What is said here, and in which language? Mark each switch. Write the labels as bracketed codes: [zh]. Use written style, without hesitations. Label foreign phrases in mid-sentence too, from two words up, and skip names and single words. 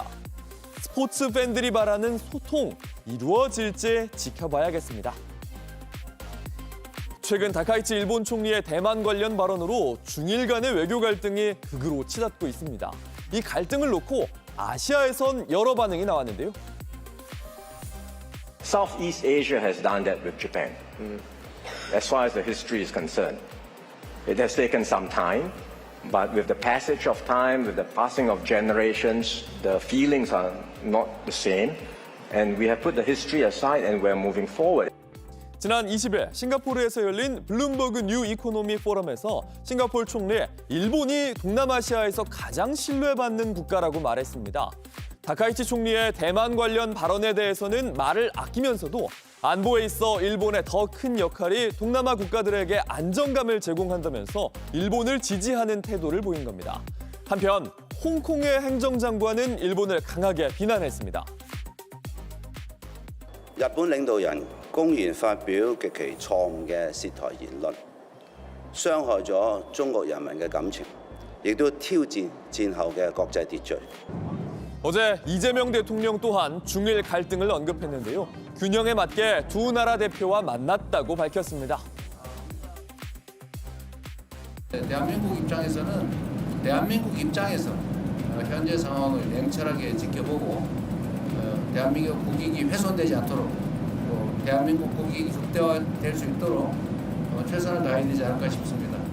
[ko] 스포츠 팬들이 바라는 소통, 이루어질지 지켜봐야겠습니다. 최근 다카이치 일본 총리의 대만 관련 발언으로 중일 간의 외교 갈등이 극으로 치닫고 있습니다. 이 갈등을 놓고 아시아에선 여러 반응이 나왔는데요. [en] Southeast Asia has done that with Japan, as far as the history is concerned. It has taken some time, but with the passage of time, with the passing of generations, the feelings are not the same, and we have put the history aside and we're moving forward. [ko] 지난 20일 싱가포르에서 열린 블룸버그 뉴 이코노미 포럼에서 싱가포르 총리, 일본이 동남아시아에서 가장 신뢰받는 국가라고 말했습니다. 다카이치 총리의 대만 관련 발언에 대해서는 말을 아끼면서도 안보에 있어 일본의 더 큰 역할이 동남아 국가들에게 안정감을 제공한다면서 일본을 지지하는 태도를 보인 겁니다. 한편 홍콩의 행정장관은 일본을 강하게 비난했습니다. [yue] 日本領導人公然發表極其錯誤嘅涉台言論，傷害咗中國人民嘅感情，亦都挑戰戰後嘅國際秩序。 [ko] 어제 이재명 대통령 또한 중일 갈등을 언급했는데요. 균형에 맞게 두 나라 대표와 만났다고 밝혔습니다. 대한민국 입장에서는 대한민국 입장에서 현재 상황을 냉철하게 지켜보고 대한민국 국익이 훼손되지 않도록 또 대한민국 국익이 극대화될 수 있도록 최선을 다해야 되지 않을까 싶습니다.